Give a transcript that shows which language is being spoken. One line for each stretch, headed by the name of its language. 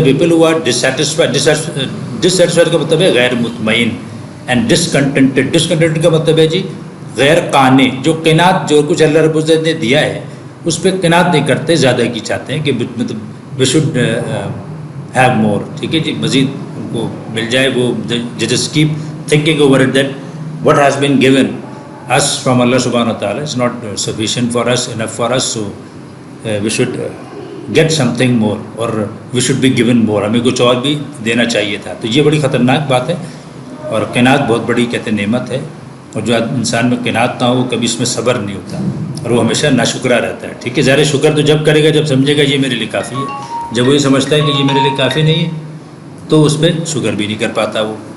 English: the people who are dissatisfied
Urdu: کا مطلب ہے غیر مطمئن.
English: And discontented. Discontented
Urdu: کا مطلب ہے جی غیر قانع. جو قناعت جو کچھ اللہ رب العزت نے دیا ہے اس پہ قناعت نہیں کرتے، زیادہ کی چاہتے ہیں کہ مطلب
English: We should have more.
Urdu: ٹھیک ہے جی، مزید ان کو مل جائے.
English: وہ just keep thinking over it that what has been given us from Allah subhanahu wa ta'ala is not sufficient for us, enough for us, so we should get something more or we should be given more.
Urdu: ہمیں کچھ اور بھی دینا چاہیے تھا. تو یہ بڑی خطرناک بات ہے، اور قناعت بہت بڑی کہتے ہیں نعمت ہے، اور جو انسان میں قناعت نہ ہو کبھی اس میں صبر نہیں ہوتا اور وہ ہمیشہ ناشکرا رہتا ہے. ٹھیک ہے، ظاہر شکر تو جب کرے گا جب سمجھے گا یہ میرے لیے کافی ہے. جب وہ یہ سمجھتا ہے کہ یہ میرے لیے کافی نہیں ہے تو اس پہ شکر بھی نہیں کر پاتا وہ.